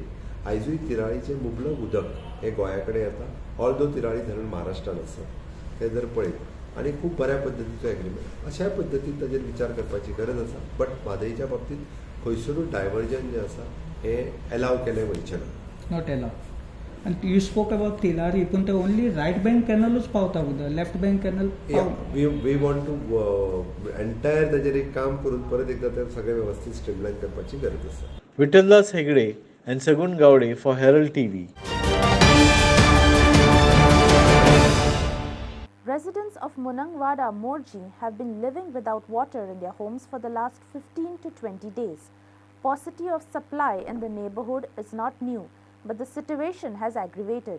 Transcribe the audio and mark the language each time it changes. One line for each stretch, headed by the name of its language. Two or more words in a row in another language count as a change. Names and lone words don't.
Konkani: आयजूय तिराळीचें मुबलक उदक हें गोंया कडेन येता.
English: all though
Konkani: तिराळी धरण महाराष्ट्रान आसा तें जर पळयत आनी खूब बऱ्या पद्दतीचो एग्रीमेंट. अशाय पद्दतीन ताजेर विचार करपाची गरज आसा. बट म्हादईच्या बाबतींत खंयसरूच डायवर्जन जें आसा हें एलाव केलें वयचें ना.
English: Not allowed. And you spoke about Tillari,
Konkani: पण ते
English: only right bank canal
Konkani: च पावता उदक,
English: left bank canal we want to entire
Konkani: ताजेर एक काम करून परत एकदा तें सगळें वेवस्थीत स्ट्रीमलायन करपाची गरज आसा.
English: Vittaldas Hegde and Sagun Gowde for Herald TV. Residents of Munangwada, Morji have been living without water in their homes for the last 15 to 20 days. Paucity of supply in the neighborhood is not new, but the situation has aggravated.